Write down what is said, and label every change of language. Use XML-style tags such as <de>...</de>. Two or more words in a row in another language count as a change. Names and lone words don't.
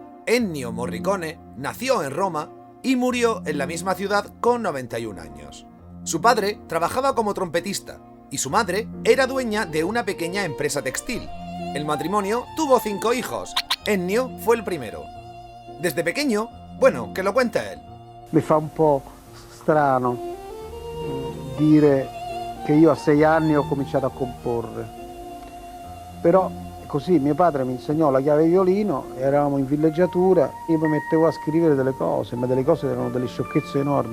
<es>Ennio Morricone nació en Roma y murió en la misma ciudad con 91 años. Su padre trabajaba como trompetista y su madre era dueña de una pequeña empresa textil. El matrimonio tuvo 5 hijos. Ennio fue el primero. Desde pequeño, bueno, que lo cuente él.</es> <it>Mi fa un po' strano dire che io a 6 anni ho cominciato a comporre. Però così mio padre mi insegnò la chiave di violino, eravamo in villeggiatura, io mi mettevo a scrivere delle cose, ma delle cose erano delle sciocchezze enormi.</it>